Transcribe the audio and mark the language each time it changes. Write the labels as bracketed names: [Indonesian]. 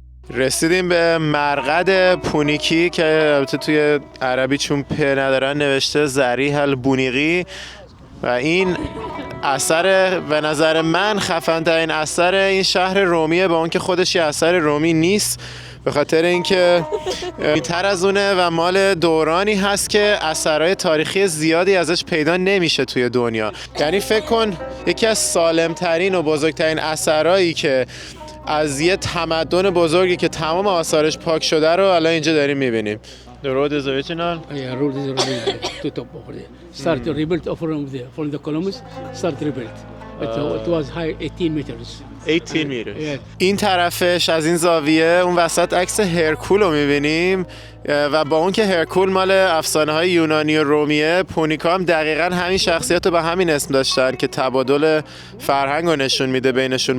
[Persian] رسیدیم به مرقد پونیکی که البته توی عربی چون پ ندارن نوشته ذریح البونیقی و این اثر به نظر من خفن‌ترین اثر این شهر رومیه، با اون که خودش یه اثر رومی نیست، به خاطر اینکه بیشتر از اونه و مال دورانی هست که اثرهای تاریخی زیادی ازش پیدا نمیشه توی دنیا. یعنی فکر کن یکی از سالمترین و بزرگترین اثرهایی که از یه تمدن بزرگی که تمام آثارش پاک شده رو الان اینجا داریم میبینیم. [English] The road is original? Yeah, road is original to top over there. Start rebuilt from the columns, start rebuilt. It was high 18 meters. 18 meters. [Persian] این طرفش از این زاویه اون وسط عکس هرکول رو میبینیم و با اون که هرکول مال افسانه های یونانی و رومیه، پونیکا هم دقیقاً همین شخصیت رو به همین اسم داشتن که تبادل فرهنگ رو نشون میده بینشون.